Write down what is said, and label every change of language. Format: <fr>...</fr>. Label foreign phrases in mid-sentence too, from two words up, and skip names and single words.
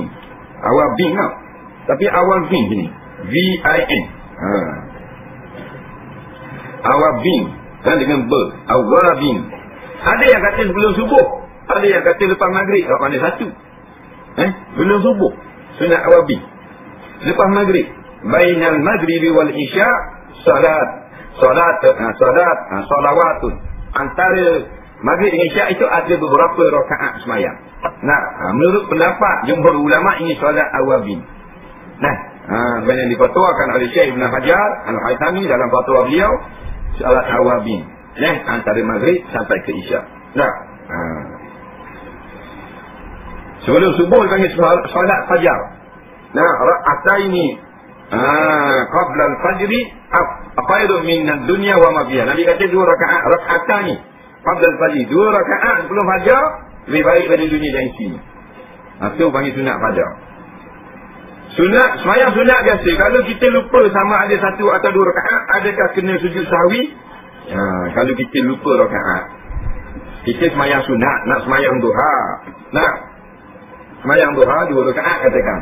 <ms>Awal bin tau. Tapi awal bin sini. V-I-N. Awal bin. Dan dengan ber. Awal bin. Ada yang kata sebelum subuh. Ada yang kata lepas maghrib. Awak mana satu? Belum subuh. Sunat awal bin. Lepas maghrib.</ms> <ar>بين المغرب والعشاء.</ar> <ms>Salawatun. Antara maghrib dengan isyak itu ada beberapa rakaat semayang. Menurut pendapat jumhur ulama ini solat awabin. Yang difatwakan oleh Syekh Ibn Hajar Al-Haythami dalam fatwa beliau, solat awabin. Antara maghrib sampai ke isyak. Sebelum subuh dipanggil solat fajar.</ms> <ar>ركعتين قبل الفجر خير من الدنيا وما فيها.</ar> <ms>Nabi kata 2 rakaat,</ms> <ar>ركعتان قبل الفجر,</ar> <ms>2 rakaat sebelum fajar lebih baik daripada dunia dan isinya. Itu panggil sunat fajar. Sunat sembahyang sunat biasa. Kalau kita lupa sama ada 1 atau 2 rakaat, adakah kena sujud sahwi? Kalau kita lupa rakaat, kita sembahyang sunat, nak sembahyang duha, sembahyang duha 2 rakaat katakan.</ms>